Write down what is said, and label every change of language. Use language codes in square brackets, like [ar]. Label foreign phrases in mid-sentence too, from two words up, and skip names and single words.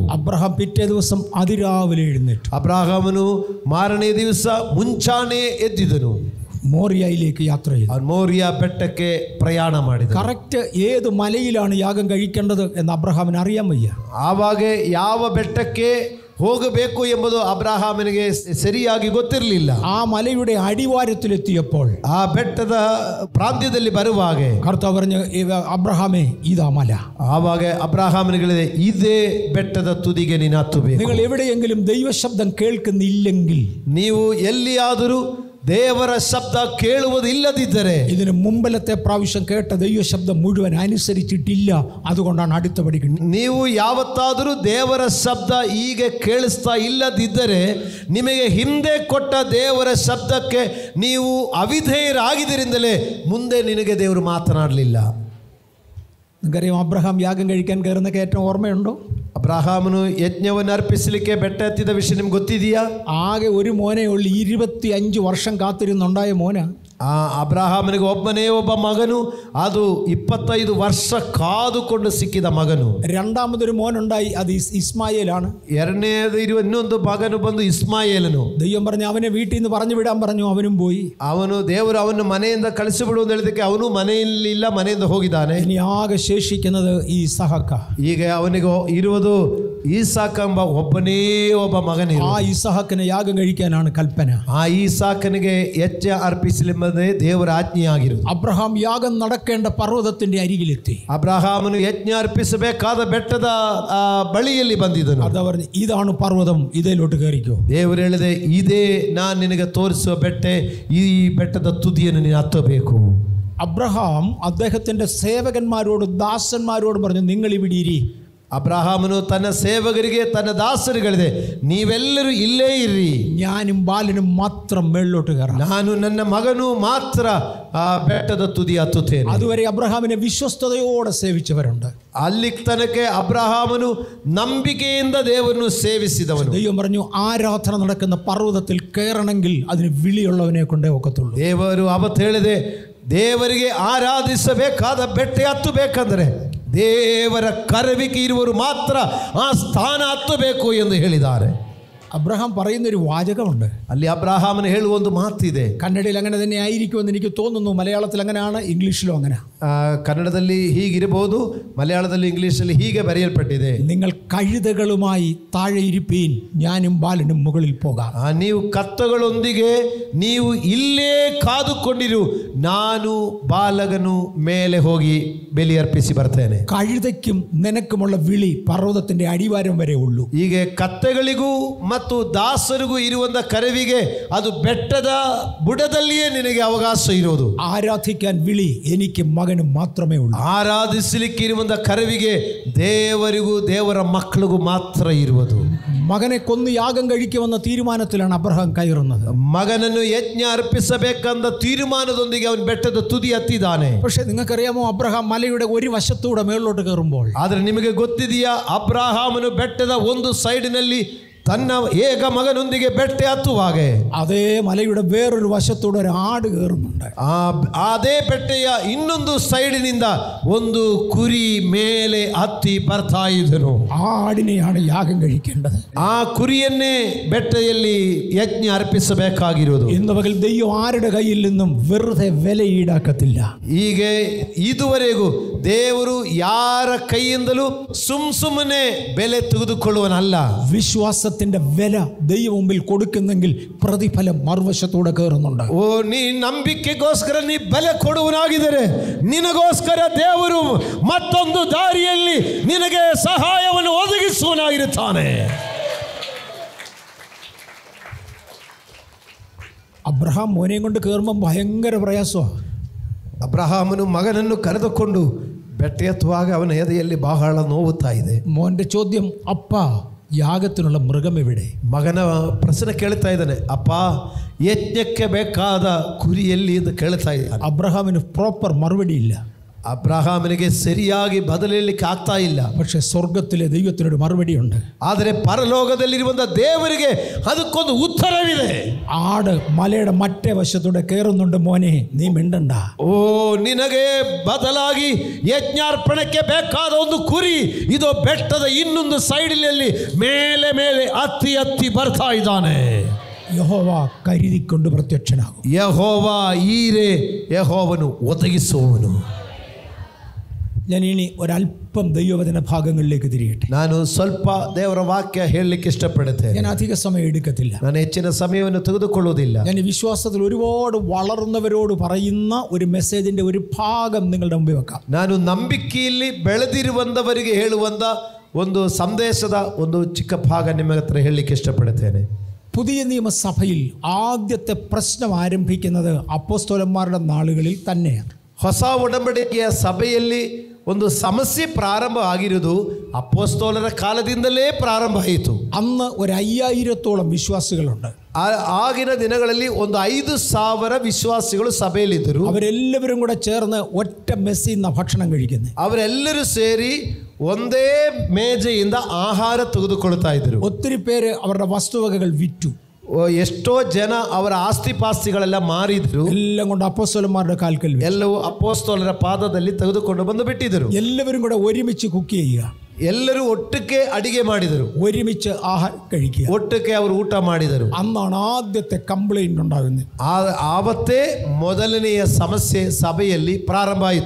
[ml] അബ്രഹാം പിറ്റേ ദിവസം അതിരാവിലെ എഴുന്നേറ്റു. [kn] ಅಬ್ರಹಾಮನು ಮಾರನೇ ದಿವಸ ಮುಂಚಾನೆ ಎದ್ದಿದನು. [ml] മോറിയയിലേക്ക് യാത്ര ചെയ്തു. [kn] ಮೋರಿಯಾ ಬೆಟ್ಟಕ್ಕೆ ಪ್ರಯಾಣ ಮಾಡಿದ. [ml] കറക്റ്റ് ഏത് മലയിലാണ് യാഗം കഴിക്കേണ്ടത് എന്ന് അബ്രഹാമിന് അറിയാൻ വയ്യ. [kn] ಆವಾಗ ಯಾವ ಬೆಟ್ಟಕ್ಕೆ ಹೋಗಬೇಕು ಎಂಬುದು ಅಬ್ರಹಾಮನಿಗೆ ಸರಿಯಾಗಿ ಗೊತ್ತಿರಲಿಲ್ಲ. [ml] ആ മലയുടെ അടിവാരത്തിലെത്തിയപ്പോൾ, [kn] ಆ ಬೆಟ್ಟದ ಪ್ರಾಂತ್ಯದಲ್ಲಿ ಬರುವಾಗ [ml] കർത്താവ് പറഞ്ഞു, അബ്രഹാമേ, ഇതാ മല. [kn] ಆವಾಗ ಅಬ್ರಹಾಮನಿಗೆ ಇದೇ ಬೆಟ್ಟದ ತುದಿಗೆ ನೀನು ಹತ್ತಬೇಕು. [ml] നിങ്ങൾ എവിടെയെങ്കിലും ദൈവശബ്ദം കേൾക്കുന്നില്ലെങ്കിൽ, [kn] ನೀವು ಎಲ್ಲಿಯಾದರೂ ದೇವರ ಶಬ್ದ ಕೇಳುವುದಿಲ್ಲದಿದ್ದರೆ, [ml] ഇതിന് മുമ്പിലത്തെ പ്രാവശ്യം കേട്ട ദൈവശബ്ദം മുഴുവൻ അനുസരിച്ചിട്ടില്ല, അതുകൊണ്ടാണ് അടുത്ത പടി കിട്ടുന്നത്. [kn] ನೀವು ಯಾವತ್ತಾದರೂ ದೇವರ ಶಬ್ದ ಈಗ ಕೇಳಿಸ್ತಾ ಇಲ್ಲದಿದ್ದರೆ, ನಿಮಗೆ ಹಿಂದೆ ಕೊಟ್ಟ ದೇವರ ಶಬ್ದಕ್ಕೆ ನೀವು ಅವಿಧೇಯರಾಗಿದ್ದರಿಂದಲೇ ಮುಂದೆ ನಿನಗೆ ದೇವರು ಮಾತನಾಡಲಿಲ್ಲ. [ml] നിങ്ങൾക്കറിയാം, അബ്രഹാം യാഗം കഴിക്കാൻ കയറുന്ന കയറ്റം ഓർമ്മയുണ്ടോ? [kn] ಅಬ್ರಹಾಮನು ಯಜ್ಞವನ್ನು ಅರ್ಪಿಸಲಿಕ್ಕೆ ಬೆಟ್ಟ ಹತ್ತಿದ ವಿಷಯ ನಿಮ್ಗೆ ಗೊತ್ತಿದೆಯಾ? [ml] ആകെ ഒരു മോനേ ഉള്ളൂ, 25 വർഷം കാത്തിരുന്നുണ്ടായ മോന. [kn] ಆ ಅಬ್ರಹಾಮನಿಗೆ ಒಬ್ಬನೇ ಒಬ್ಬ ಮಗನು, ಅದು 25 ವರ್ಷ ಕಾದುಕೊಂಡು ಸಿಕ್ಕಿದ ಮಗನು. [ml] രണ്ടാമതൊരു മോനുണ്ടായി, അത് ഇസ്മായേലാണ്. [kn] ಎರಡನೇದು ಇರುವ ಇನ್ನೊಂದು ಮಗನು ಬಂದು ಇಸ್ಮಾಯೇಲನು. [ml] ദൈവം പറഞ്ഞു, അവനെ വീട്ടിൽ നിന്ന് പറഞ്ഞു വിടാൻ പറഞ്ഞു, അവനും പോയി. [kn] ದೇವರು ಅವನು ಮನೆಯಿಂದ ಕಳಿಸಿಬಿಡು ಅಂತ ಹೇಳಿದಕ್ಕೆ ಅವನು ಮನೆಯಲ್ಲಿಲ್ಲ, ಮನೆಯಿಂದ ಹೋಗಿದ್ದಾನೆ. [ml] ഇനി ആകെ ശേഷിക്കുന്നത് ഈ ഇസഹാಕ. [kn] ಈಗ ಅವನಿಗೆ ಇರುವುದು ಈಸಾಕ ಎಂಬ ಒಬ್ಬನೇ ಒಬ್ಬ ಮಗನೇ. [ml] ആ ഇസഹാക്കിനെ യാഗം കഴിക്കാനാണ് ಕಲ್ಪನೆ. [kn] ಆ ಈಸಾಕನಿಗೆ ಯಜ್ಞ ಅರ್ಪಿಸಲೆಂಬುದೇ ದೇವರ ಆಜ್ಞೆಯಾಗಿರುವುದು. [ml] അബ്രഹാം യാഗം നടക്കേണ്ട പർവ്വതത്തിന്റെ അരികിലെത്തി. [kn] ಅಬ್ರಹಾಮನು ಯಜ್ಞ ಅರ್ಪಿಸಬೇಕಾದ ಬೆಟ್ಟದ ಬಳಿಯಲ್ಲಿ ಬಂದಿದ್ದನು. [ml] ಅದ പറഞ്ഞു, ഇതാണ് പർവ്വതം, ഇതിലോട്ട് കയറിക്കോ. [kn] ದೇವರು ಹೇಳಿದೆ, ಇದೇ ನಾನು ನಿನಗೆ ತೋರಿಸುವ ಬೆಟ್ಟ, ಈ ಬೆಟ್ಟದ ತುದಿಯನ್ನು ನೀನು ಹತ್ತಬೇಕು. [ml] അബ്രഹാം അദ്ദേഹത്തിന്റെ സേവകന്മാരോട് ദാസന്മാരോട് പറഞ്ഞു, നിങ്ങൾ ഇവിടെ ഇരി. [kn] ಅಬ್ರಹಾಮನು ತನ್ನ ಸೇವಕರಿಗೆ, ತನ್ನ ದಾಸರುಗಳಿದೆ, ನೀವೆಲ್ಲರೂ ಇಲ್ಲೇ ಇರ್ರಿ, [ml] ഞാനും ബാലനും മാത്രം മേളിലോട്ട് കയറാം. [kn] ನಾನು ನನ್ನ ಮಗನು ಮಾತ್ರ ಆ ಬೆಟ್ಟದ ತುದಿ ಹತ್ತುತ್ತೇನೆ. [ml] അതുവരെ അബ്രഹാമിനെ വിശ്വസ്തയോടെ സേവിച്ചവരുണ്ട്. [kn] ಅಲ್ಲಿ ತನಕ ಅಬ್ರಹಾಮನು ನಂಬಿಕೆಯಿಂದ ದೇವರನ್ನು ಸೇವಿಸಿದವನು. [ml] ദൈവം പറഞ്ഞു, ആരാധന നടക്കുന്ന പർവ്വതത്തിൽ കയറണമെങ്കിൽ അതിന് വിളിയുള്ളവനെ കൊണ്ടേ ഒക്കത്തുള്ളൂ. [kn] ದೇವರು ಅವತ್ತು ಹೇಳಿದೆ, ದೇವರಿಗೆ ಆರಾಧಿಸಬೇಕಾದ ಬೆಟ್ಟ ಹತ್ತಬೇಕಂದ್ರೆ ದೇವರ ಕರೆವಿಕೆ ಇರುವರು ಮಾತ್ರ ಆ ಸ್ಥಾನ ಹತ್ತಬೇಕು ಎಂದು ಹೇಳಿದ್ದಾರೆ. [ml] അബ്രഹാം പറയുന്നൊരു വാചകമുണ്ട്. [kn] ಅಲ್ಲಿ ಅಬ್ರಹಾಮನು ಹೇಳುವ ಒಂದು ಮಾತಿದೆ. [ml] കന്നഡയിൽ അങ്ങനെ തന്നെ ആയിരിക്കുമെന്ന് എനിക്ക് തോന്നുന്നു. മലയാളത്തിൽ അങ്ങനെയാണ്, ഇംഗ്ലീഷിലും അങ്ങനെ. [kn] ಕನ್ನಡದಲ್ಲಿ ಹೀಗಿರಬಹುದು, ಮಲಯಾಳದಲ್ಲಿ ಇಂಗ್ಲಿಷಲ್ಲಿ ಹೀಗೆ ಬರೆಯಲ್ಪಟ್ಟಿದೆ. [ml] നിങ്ങൾ കഴുതകളുമായി താഴെ ഇരിപ്പീൻ, ഞാനും ബാലനും മുകളിൽ പോകാം. [kn] ನೀವು ಕತ್ತಗಳೊಂದಿಗೆ ನೀವು ಇಲ್ಲೇ ಕಾದುಕೊಂಡಿರು, ನಾನು ಬಾಲಕನು ಮೇಲೆ ಹೋಗಿ ಬಲಿ ಅರ್ಪಿಸಿ ಬರ್ತೇನೆ. [ml] കഴുതയ്ക്കും നിനക്കുമുള്ള വിളി പർവ്വതത്തിന്റെ അടിവാരം വരെ ഉള്ളൂ. [kn] ಹೀಗೆ ಕತ್ತೆಗಳಿಗೂ ಮತ್ತು ದಾಸರಿಗೂ ಇರುವಂತ ಕರೆವಿಗೆ ಅದು ಬೆಟ್ಟದ ಬುಡದಲ್ಲಿಯೇ ನಿನಗೆ ಅವಕಾಶ ಇರೋದು. [ml] ആരാധിക്കാൻ വിളി എനിക്ക് മകനും മാത്രമേ ഉള്ളൂ. [kn] ಆರಾಧಿಸಲಿಕ್ಕೆ ಇರುವಂತ ಕರೆವಿಗೆ ದೇವರಿಗೂ ದೇವರ ಮಕ್ಕಳಿಗೂ ಮಾತ್ರ ಇರುವುದು. [ml] മകനെ കൊന്ന് യാഗം കഴിക്കുമെന്ന തീരുമാനത്തിലാണ് അബ്രഹാം കയറുന്നത്. [kn] ಮಗನನ್ನು ಯಜ್ಞ ಅರ್ಪಿಸಬೇಕೆಂದ ತೀರ್ಮಾನದೊಂದಿಗೆ ಅವನು ಬೆಟ್ಟದ ತುದಿ ಹತ್ತಿದ್ದಾನೆ. [ml] പക്ഷെ നിങ്ങൾക്കറിയാമോ, അബ്രഹാം മലയുടെ ഒരു വശത്തൂടെ മേളിലോട്ട് കയറുമ്പോൾ, [kn] ಆದರೆ ನಿಮಗೆ ಗೊತ್ತಿದೆಯಾ, ಅಬ್ರಹಾಮನು ಬೆಟ್ಟದ ಒಂದು ಸೈಡಿನಲ್ಲಿ ತನ್ನ ಏಕ ಮಗನೊಂದಿಗೆ ಬೆಟ್ಟ ಹತ್ತುವಾಗ [ml] അതേ മലയുടെ വേറൊരു വശത്തൂടെ ഒരു ആട് കയറുന്നുണ്ട്. [kn] ಅದೇ ಬೆಟ್ಟೆಯ ಇನ್ನೊಂದು ಸೈಡಿನಿಂದ ಒಂದು ಕುರಿ ಮೇಲೆ ಹತ್ತಿ ಬರ್ತಾ ಇದ್ದನು. [ml] ആടിനെയാണ് യാഗം കഴിക്കേണ്ടത്. [kn] ಆ ಕುರಿಯನ್ನೇ ಬೆಟ್ಟದಲ್ಲಿ ಯಜ್ಞ ಅರ್ಪಿಸಬೇಕಾಗಿರುವುದು. [ml] ഇന്ന് പകൽ ദൈവം ആരുടെ കയ്യിൽ നിന്നും വെറുതെ വില ഈടാക്കത്തില്ല. [kn] ಹೀಗೆ ಇದುವರೆಗೂ ದೇವರು ಯಾರ ಕೈಯಿಂದಲೂ ಸುಮ್ಮನೆ ಬೆಲೆ ತೆಗೆದುಕೊಳ್ಳುವನಲ್ಲ. [ml] വിശ്വാസത്തിന്റെ വില ദൈവം മുമ്പിൽ കൊടുക്കുന്നെങ്കിൽ പ്രതിഫലം മറുവശത്തൂടെ കയറുന്നുണ്ട്. [kn] ಓ, ನೀ ನಂಬಿಕೆಗೋಸ್ಕರ ನೀ ಬೆಲೆ ಕೊಡುವನಾಗಿದ್ದರೆ ನಿನಗೋಸ್ಕರ ದೇವರು ಮತ್ತೊಂದು ದಾರಿಯಲ್ಲಿ ನಿನಗೆ ಸಹಾಯವನ್ನು ಒದಗಿಸುವನಾಗಿರುತ್ತಾನೆ. [ml] അബ്രഹാം മോനെയും കൊണ്ട് കയറുമ്പോൾ ഭയങ്കര പ്രയാസമാണ്. [kn] ಅಬ್ರಹಾಮನು ಮಗನನ್ನು ಕರೆದುಕೊಂಡು ಬೆಟ್ಟ ಎತ್ತುವಾಗ ಅವನ ಎದೆಯಲ್ಲಿ ಬಹಳ ನೋವುತ್ತಾ ಇದೆ. [ml] മോന്റെ ചോദ്യം, അപ്പ യാഗത്തിനുള്ള മൃഗം എവിടെ? [kn] ಮಗನ ಪ್ರಶ್ನೆ ಕೇಳ್ತಾ ಇದ್ದಾನೆ, ಅಪ್ಪ ಯಜ್ಞಕ್ಕೆ ಬೇಕಾದ ಕುರಿ ಎಲ್ಲಿ ಎಂದು ಕೇಳ್ತಾ ಇದ್ದಾನೆ. [ml] അബ്രഹാമിന് പ്രോപ്പർ മറുപടി ഇല്ല. [kn] ಅಬ್ರಹಾಮನಿಗೆ ಸರಿಯಾಗಿ ಬದಲಿರಲಿಕ್ಕೆ ಆಗ್ತಾ ಇಲ್ಲ. [ml] പക്ഷെ സ്വർഗത്തിലെ ദൈവത്തിനൊരു മറുപടിയുണ്ട്. [kn] ಆದರೆ ಪರಲೋಕದಲ್ಲಿರುವಂಥ ದೇವರಿಗೆ ಅದಕ್ಕೊಂದು ಉತ್ತರವಿದೆ. [ml] ആട് മലയുടെ മറ്റേ വശത്തൂടെ കയറുന്നുണ്ട്, മോനെ നീ മിണ്ടണ്ട. [kn] ಓ, ನಿನಗೆ ಬದಲಾಗಿ ಯಜ್ಞಾರ್ಪಣಕ್ಕೆ ಬೇಕಾದ ಒಂದು ಕುರಿ ಇದು ಬೆಟ್ಟದ ಇನ್ನೊಂದು ಸೈಡಿನಲ್ಲಿ ಮೇಲೆ ಮೇಲೆ ಹತ್ತಿ ಹತ್ತಿ ಬರ್ತಾ ಇದ್ದಾನೆ. [ml] യഹോവ കരുതിക്കൊണ്ട് പ്രത്യക്ഷനാകും. [kn] ಯೆಹೋವ ಈರೆ, ಯೆಹೋವನು ಒದಗಿಸುವವನು. [ml] ഞാൻ ഇനി ഒരല്പം ദൈവവചന ഭാഗങ്ങളിലേക്ക് തിരിയട്ടെ. [kn] ನಾನು ಸ್ವಲ್ಪ ದೇವರ ವಾಕ್ಯ ಹೇಳಲಿಕ್ಕೆ ಇಷ್ಟಪಡುತ್ತೇನೆ. [ml] ഞാൻ അധിക സമയം എടുക്കത്തില്ല. [kn] ನಾನು ಹೆಚ್ಚಿನ ಸಮಯವನ್ನು ತೆಗೆದುಕೊಳ್ಳುವುದಿಲ್ಲ. [ml] ഞാൻ ഈ വിശ്വാസത്തിൽ ഒരുപാട് വളർന്നവരോട് പറയുന്ന ഒരു മെസ്സേജിന്റെ ഒരു ഭാഗം നിങ്ങളുടെ മുമ്പിൽ വെക്കാം. [kn] ನಾನು ನಂಬಿಕೆಯಲ್ಲಿ ಬೆಳೆದಿರುವಂತವರಿಗೆ ಹೇಳುವಂತ ಒಂದು ಸಂದೇಶದ ಒಂದು ಚಿಕ್ಕ ಭಾಗ ನಿಮ್ಮ ಹತ್ರ ಹೇಳಲಿಕ್ಕೆ ಇಷ್ಟಪಡುತ್ತೇನೆ. [ml] പുതിയ നിയമസഭയിൽ ആദ്യത്തെ പ്രശ്നം ആരംഭിക്കുന്നത് അപ്പോസ്തലന്മാരുടെ നാളുകളിൽ തന്നെയാണ്. [kn] ಹೊಸ ಒಡಂಬಡಿಕೆಯ ಸಭೆಯಲ್ಲಿ ಒಂದು ಸಮಸ್ಯೆ ಪ್ರಾರಂಭ ಆಗಿರುವುದು ಅಪೊಸ್ತಲರ ಕಾಲದಿಂದಲೇ ಪ್ರಾರಂಭ ಆಯಿತು. [ml] അന്ന് 5000-ഓളം വിശ്വാസികളുണ്ട്. [kn] ಆಗಿನ ದಿನಗಳಲ್ಲಿ ಒಂದು 5,000 ವಿಶ್ವಾಸಿಗಳು ಸಭೆಯಲ್ಲಿದ್ದರು. [ml] അവരെല്ലാവരും കൂടെ ചേർന്ന് ഒറ്റ മെസ്സിൽ നിന്ന് ഭക്ഷണം കഴിക്കുന്നത്. [kn] ಅವರೆಲ್ಲರೂ ಸೇರಿ ಒಂದೇ ಮೇಜೆಯಿಂದ ಆಹಾರ ತೆಗೆದುಕೊಳ್ತಾ ಇದ್ದರು. [ml] ഒത്തിരി പേര് അവരുടെ വസ്തുവകകൾ വിറ്റു. [kn] ಎಷ್ಟೋ ಜನ ಅವರ ಆಸ್ತಿ ಪಾಸ್ತಿಗಳೆಲ್ಲ ಮಾರಿದ್ರು. [ml] എല്ലാം കൊണ്ട് അപ്പോസ്തലന്മാരുടെ കാൽക്കൽ [kn] ಎಲ್ಲವೂ ಅಪೊಸ್ತಲರ ಪಾದದಲ್ಲಿ ತೆಗೆದುಕೊಂಡು ಬಂದು ಬಿಟ್ಟಿದ್ದರು. [ml] എല്ലാവരും കൂടെ ഒരുമിച്ച് കുക്ക് ചെയ്യുക. [kn] ಎಲ್ಲರೂ ಒಟ್ಟಿಗೆ ಅಡಿಗೆ ಮಾಡಿದರು. [ml] ഒരുമിച്ച് ആഹാരം കഴിക്കുക. [kn] ಒಟ್ಟಿಗೆ ಅವರು ಊಟ ಮಾಡಿದರು. [ml] അന്നാണ് ആദ്യത്തെ കംപ്ലൈന്റ് ഉണ്ടാകുന്നത്. [kn] ಆವತ್ತೇ ಮೊದಲನೆಯ ಸಮಸ್ಯೆ ಸಭೆಯಲ್ಲಿ ಪ್ರಾರಂಭ ಆಯಿತು.